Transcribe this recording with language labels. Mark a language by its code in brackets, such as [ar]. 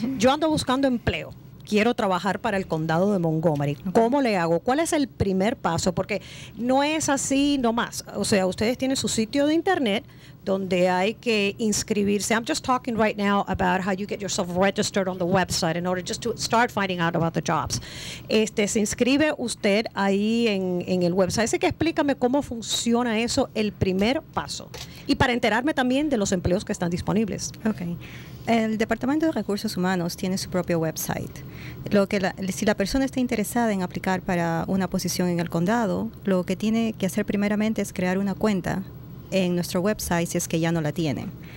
[es] Yo ando buscando empleo. Quiero trabajar para el condado de Montgomery. ¿Cómo le hago? ¿Cuál es el primer paso? Porque no es así nomás. O sea, ustedes tienen su sitio de internet donde hay que inscribirse. [en] I'm just talking right now about how you get yourself registered on the website in order just to start finding out about the jobs. [es] Se inscribe usted ahí en el website. Así que explícame cómo funciona eso, el primer paso. Y para enterarme también de los empleos que están disponibles. Okay. El Departamento de Recursos Humanos tiene su propio website. Si la persona está interesada en aplicar para una posición en el condado, lo que tiene que hacer primeramente es crear una cuenta en nuestro website si es que ya no la tiene.